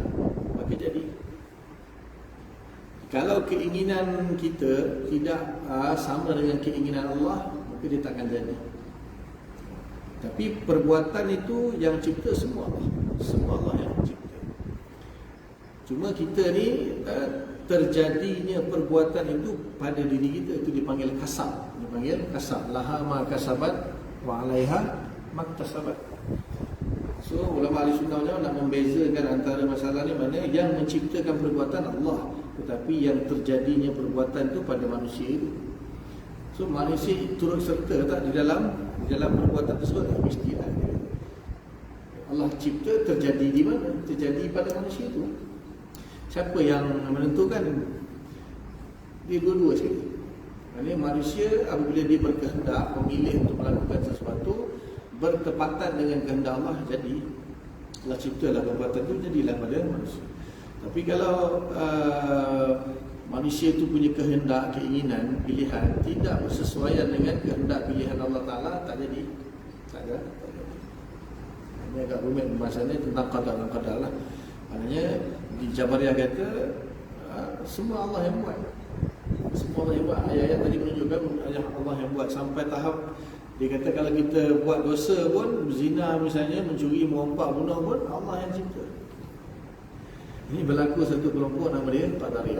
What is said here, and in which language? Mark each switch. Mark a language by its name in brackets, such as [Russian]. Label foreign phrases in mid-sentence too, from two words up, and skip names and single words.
[Malay] Maka jadi, kalau keinginan kita tidak sama dengan keinginan Allah, maka dia takkan jadi. Tapi perbuatan itu yang cipta semua Allah. Semua Allah yang cipta. Cuma kita ni terjadinya perbuatan itu pada diri kita, itu dipanggil kasab. Dipanggil kasab. [Arabic] لها ما كسبت وعليها ما اكتسبت. [Malay] So ulama ahli sunnah wal nak membezakan antara masalah ni, mana yang menciptakan perbuatan Allah, tetapi yang terjadinya perbuatan itu pada manusia itu. So manusia turut serta tak di dalam perbuatan tersebut? Mesti ada. Allah cipta, terjadi di mana? Terjadi pada manusia itu. Siapa yang menentukan? Dia dua-dua sekali. Maksudnya manusia apabila dia berkehendak, memilih untuk melakukan sesuatu bertepatan dengan kehendak Allah, jadi Allah ciptalah perbuatan itu, jadilah pada manusia. Tapi kalau manusia itu punya kehendak, keinginan, pilihan tidak bersesuaian dengan kehendak pilihan Allah Ta'ala, tak jadi. Tak ada. Ini agak rumit pembahasannya tentang qadar dan qadar lah. Maknanya di Jabariyah kata semua Allah yang buat. Semua Allah yang buat. Ayat-ayat tadi menunjukkan Allah yang buat. Sampai tahap dia kata kalau kita buat dosa pun, zina misalnya, mencuri, merompak, bunuh pun, Allah yang cipta. Ini berlaku satu kelompok nama dia Qadariyah.